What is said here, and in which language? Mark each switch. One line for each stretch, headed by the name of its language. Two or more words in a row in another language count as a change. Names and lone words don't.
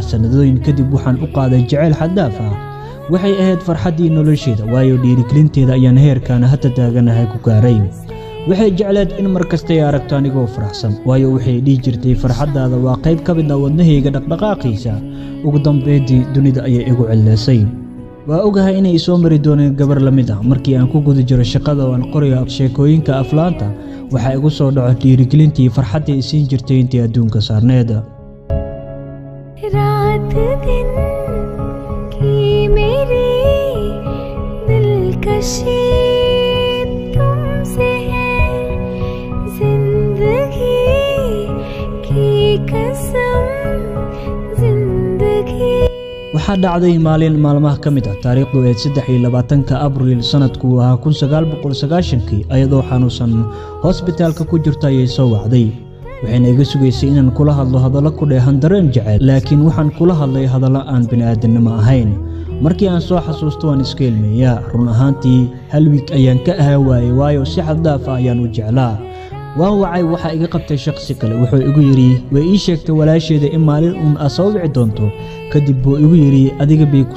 Somali: sanadooyin kadib waxaan u qaaday jecel xadaaf ah waxay ahayd farxadii nolosheeda waayo dhiirigelinteeda ayaan heerkan hadda taaganahay ku gaaray waxay jecleed in markasta ay aragto anigoo faraxsan waayo waxay dhigi jirtay farxadaada waa qayb ka mid ah wadnahayga dhaqdhaqaaqiisa ugu dambeydii dunida ayay igu cileysay waa ogahay inay soo mari dooneen gabar la mid ah markii aan ku guda jiro shaqada oo aan qorayo sheekooyinka aflaanta waxa igu soo dhaco dhiirigelintii farxadii ay siin jirtay intii adduunka saarneed
Hindi: रात दिन की मेरी दिलकशी तुमसे है जिंदगी की कसम जिंदगी
Somali: waxaa dhacday maalin maalmaha ka mid ah taariikhdu ee 23 Abriil sanadku ahaa 1990 ayadoo xanuunsan hospitaalka ku jirta ayay soo wacday waxayna iga sugaysay inaan kula hadlo hadallo ku dheehan dareen jacayl laakiin waxaan kula hadlay hadallo aan bini'aadanimo ahayn markii aan soo xasuusto waan iska ilmeeyaa run ahaantii hal wiig ayaan ka ahaa waayey waayo si xad dhaaf ah ayaan u jeclaa waan wacay waxa iga qabtay shakhsi kale wuxuu igu yiri way ii sheegtay walaasheeda in maalin uun soo wici doonto kadib buu igu yiri adiga bay ku